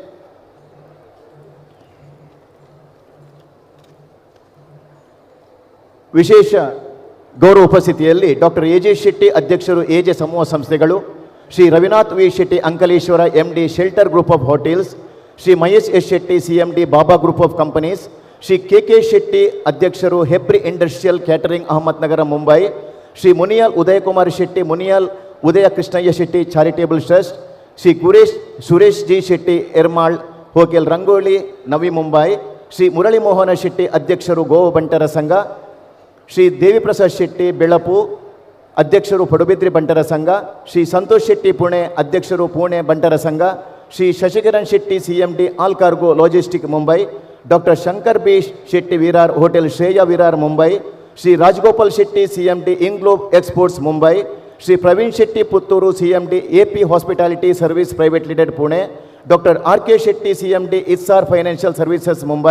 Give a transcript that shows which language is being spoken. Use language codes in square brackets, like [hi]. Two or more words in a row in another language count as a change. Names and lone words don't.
[kn] ವಿಶೇಷ ಗೌರವ ಉಪಸ್ಥಿತಿಯಲ್ಲಿ ಡಾಕ್ಟರ್ AJ ಶೆಟ್ಟಿ ಅಧ್ಯಕ್ಷರು AJ ಸಮೂಹ ಸಂಸ್ಥೆಗಳು. ಶ್ರೀ ರವಿನಾಥ್ ವಿ ಶೆಟ್ಟಿ ಅಂಕಲೇಶ್ವರ MD ಶೆಲ್ಟರ್ ಗ್ರೂಪ್ ಆಫ್ ಹೋಟೆಲ್ಸ್. ಶ್ರೀ ಮಹೇಶ್ ಎಸ್ ಶೆಟ್ಟಿ CMD ಬಾಬಾ ಗ್ರೂಪ್ ಆಫ್ ಕಂಪನೀಸ್. ಶ್ರೀ KK ಶೆಟ್ಟಿ ಅಧ್ಯಕ್ಷರು ಹೆಬ್ರಿ ಇಂಡಸ್ಟ್ರಿಯಲ್ ಕ್ಯಾಟರಿಂಗ್ ಅಹಮದ್ನಗರ ಮುಂಬೈ. ಶ್ರೀ ಮುನಿಯಾಲ್ ಉದಯಕುಮಾರ್ ಶೆಟ್ಟಿ ಮುನಿಯಾಲ್ ಉದಯ ಕೃಷ್ಣಯ್ಯ ಶೆಟ್ಟಿ ಚಾರಿಟೇಬಲ್ ಟ್ರಸ್ಟ್. ಶ್ರೀ ಸುರೇಶ್ ಜಿ ಶೆಟ್ಟಿ ಎರ್ಮಾಳ್ ಹೋಟೆಲ್ ರಂಗೋಲಿ ನವಿ ಮುಂಬೈ. ಶ್ರೀ ಮುರಳಿ ಮೋಹನ ಶೆಟ್ಟಿ ಅಧ್ಯಕ್ಷರು ಗೋವಾ ಬಂಟರ ಸಂಘ. ಶ್ರೀ ದೇವಿಪ್ರಸಾದ್ ಶೆಟ್ಟಿ ಬೆಳಪು ಅಧ್ಯಕ್ಷರು ಪಡುಬಿದ್ರಿ ಬಂಟರ ಸಂಘ. ಶ್ರೀ ಸಂತೋಷ್ ಶೆಟ್ಟಿ ಪುಣೆ ಅಧ್ಯಕ್ಷರು ಪುಣೆ ಬಂಟರ ಸಂಘ. ಶ್ರೀ ಶಶಿಕಿರಣ್ ಶೆಟ್ಟಿ CMD ಆಲ್ ಕಾರ್ಗೋ ಲಾಜಿಸ್ಟಿಕ್ ಮುಂಬೈ. ಡಾಕ್ಟರ್ ಶಂಕರ್ ಬಿ ಶೆಟ್ಟಿ ವಿರಾರ್ ಹೋಟೆಲ್ ಶ್ರೇಯಾ ವಿರಾರ್ ಮುಂಬೈ. ಶ್ರೀ ರಾಜಗೋಪಾಲ್ ಶೆಟ್ಟಿ CMD ಇಂಗ್ಲೋಬ್ ಎಕ್ಸ್ಪೋರ್ಟ್ಸ್ ಮುಂಬೈ. ಶ್ರೀ ಪ್ರವೀಣ್ ಶೆಟ್ಟಿ ಪುತ್ತೂರು CMD AP ಹಾಸ್ಪಿಟಾಲಿಟಿ ಸರ್ವಿಸ್ ಪ್ರೈವೇಟ್ ಲಿಮಿಟೆಡ್ ಪುಣೆ. ಡಾಕ್ಟರ್ RK ಶೆಟ್ಟಿ CMD ಇಸ್ಸಾರ್ ಫೈನಾನ್ಷಿಯಲ್ ಸರ್ವಿಸಸ್ ಮುಂಬೈ.